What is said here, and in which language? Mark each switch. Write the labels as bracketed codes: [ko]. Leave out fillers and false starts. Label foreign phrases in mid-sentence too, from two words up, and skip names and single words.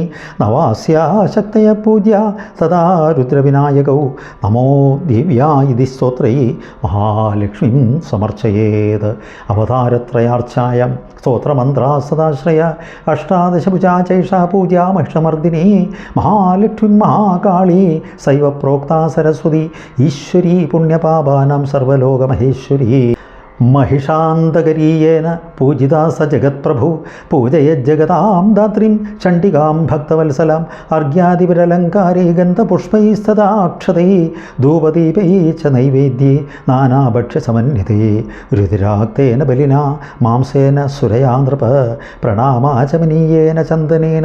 [sa] നവാസ്യാ ശക്തയ പൂജ്യ തഥാ രുദ്രവിനായകൗ നമോ ദിവ്യാ ഇതി സ്തോത്രൈ മഹാലക്ഷ്മീം സമർച്ചയേത് അവതാരത്രയാർച്ചായം സ്തോത്രമന്ത്രാ സദാശ്രയ അഷ്ടാദശഭുജാ ചൈഷാ പൂജാ മഹിഷമർദിനി മഹാലക്ഷ്മി മഹാകാളി സൈവ പ്രോക്താ സരസ്വതി ഈശ്വരീ പുണ്യപാപാനാം സർവലോകമഹേശ്വരീ महिषान्तकरीयेन पूजिता स जगत्प्रभु पूजयज्जगतां दात्रीं चण्डिकां भक्तवत्सलाम् अर्घ्यादिविरलङ्कारे गन्धपुष्पैस्तदाक्षतैः धूपदीपैः च नैवेद्ये नानाभक्ष्यसमन्विते रुधिराक्तेन बलिना मांसेन सुरया नृप प्रणामाचमनीयेन चन्दनेन